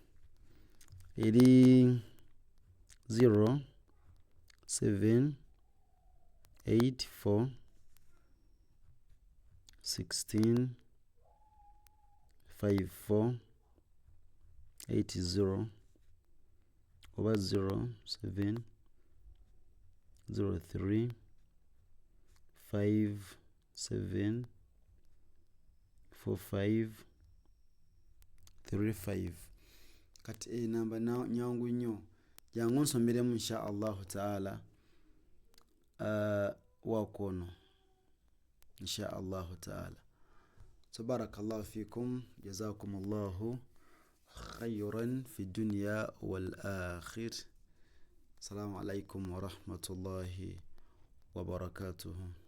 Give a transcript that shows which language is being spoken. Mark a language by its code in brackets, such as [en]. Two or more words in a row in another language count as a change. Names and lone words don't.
[lg] Eri 0 7 8 4 16 5 4 8 0 over 0 7 0 3 5 7 4 5 3 5. Kati namba nyangu nnyo, jangu nsomeremu [ar] إن شاء الله تعالى [lg] wakono [ar] إن شاء الله تعالى. تبارك الله فيكم جزاكم الله خيرا في الدنيا والآخرة. السلام عليكم ورحمة الله وبركاته.